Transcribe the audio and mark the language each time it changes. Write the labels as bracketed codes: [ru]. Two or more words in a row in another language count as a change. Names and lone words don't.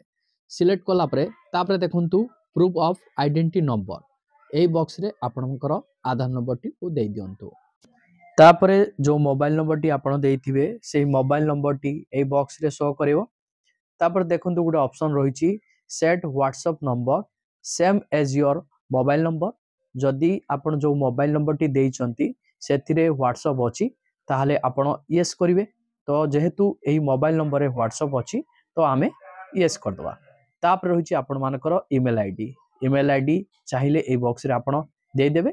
[or] ସିଲେକ୍ଟ କଲା ପରେ ତାପର ଦେଖନ୍ତୁ [en] proof of identity number [or] ଏ ବକ୍ସ ରେ ଆପଣଙ୍କର ଆଧାର ନମ୍ବର ଟି କୁ ଦେ ଦିଅନ୍ତୁ। ତାପର ଯେଉଁ [en] mobile number [or] ଟି ଆପଣ ଦେଇଥିବେ ସେହି [en] mobile number [or] ଟି ଏ ବକ୍ସ ରେ ଶୋ କରିବ। ତାପର ଦେଖନ୍ତୁ ଗୋଟେ ଅପ୍ସନ ରହିଛି [en] set WhatsApp number same as your mobile number. [or] ଯଦି ଆପଣ ଯେଉଁ [en] mobile number [or] ଟି ଦେଇଛନ୍ତି ସେଥିରେ ହ୍ୱାଟସଆପ ଅଛି ତାହାହେଲେ ଆପଣ ୟେସ କରିବେ। ତ ଯେହେତୁ ଏହି [en] mobile number [or] ରେ ହ୍ୱାଟସଆପ ଅଛି ତ ଆମେ ୟେସ କରି ଦବା। ତାପର ରହିଛି ଆପଣ ମାନଙ୍କର [en] email ID. email ID [or] ଚାହିଁଲେ ଏ ବକ୍ସ ରେ ଆପଣ ଦେଇ ଦେବେ।